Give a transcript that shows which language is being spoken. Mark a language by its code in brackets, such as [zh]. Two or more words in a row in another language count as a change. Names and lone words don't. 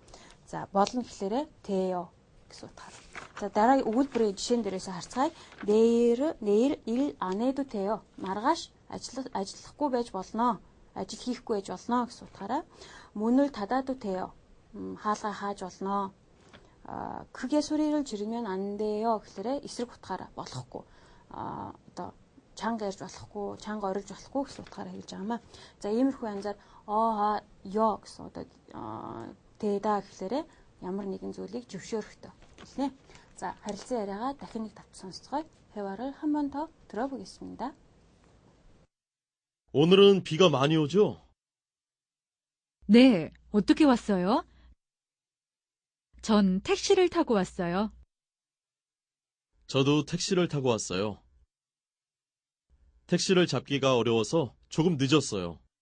[mn] За, болно гэхлээрээ 돼요 гэсэн утгаараа. За, дараагийн өгүүлбэрийн жишээн дээрээс харцгаая. [ko] 내일 일 안 해도 돼요. [mn] маргааш ажиллахгүй байж болно. ажил хийхгүй байж болно гэсэн утгаараа. [ko] 문을 닫아도 돼요. [mn] хаалгаа хааж болно. [ko] 크게 소리를 지르면 안 돼요 [mn] гэхлээрээ эсрэг утгаараа болохгүй. Одоо чанга ярьж болохгүй, чанга орилж болохгүй гэсэн утгаараа хэлж байгаамаа. За, иймэрхүү янзаар ё гэсэн одоо тэда гэхлээрээ ямар нэгэн зүйлийг зөвшөөрөхтэй хэлнэ. За, харилцан яриагаа дахин нэг давтан сонсцгоё. [ko] 회화를 한 번 더 들어보겠습니다. 오늘은 비가 많이 오죠? 네, 어떻게 왔어요? 전 택시를 타고 왔어요. 저도 택시를 타고 왔어요. 택시를 잡기가 어려워서 조금 늦었어요.